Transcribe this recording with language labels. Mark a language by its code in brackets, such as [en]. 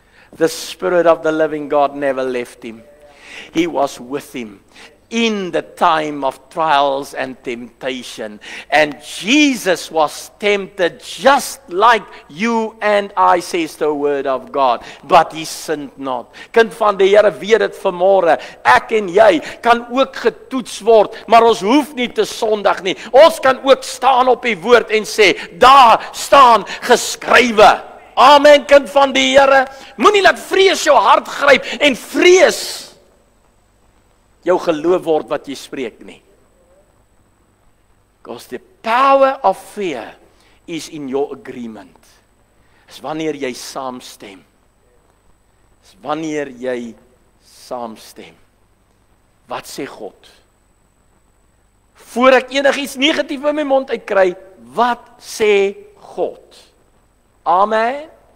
[en] The Spirit of the living God never left him. He was with him in the time of trials and temptation. And Jesus was tempted just like you and I, says the word of God. But He sinned not. [af] Kind van die Here, weet dit vanmôre. Ek en jy kan ook getoets word, maar ons hoef nie te sondig nie. Ons kan ook staan op die woord en sê, daar staan geskrywe. Amen, kind van die Here. Moenie laat vrees jou hart gryp en vrees jou geloof word wat jy spreek nie. [en] Because the power of fear is in your agreement. [af] Is wanneer jy saamstem. Is wanneer jy saamstem. Wat sê God? Voor ek enigiets negatief in my mond uitkry, wat sê God? Amen.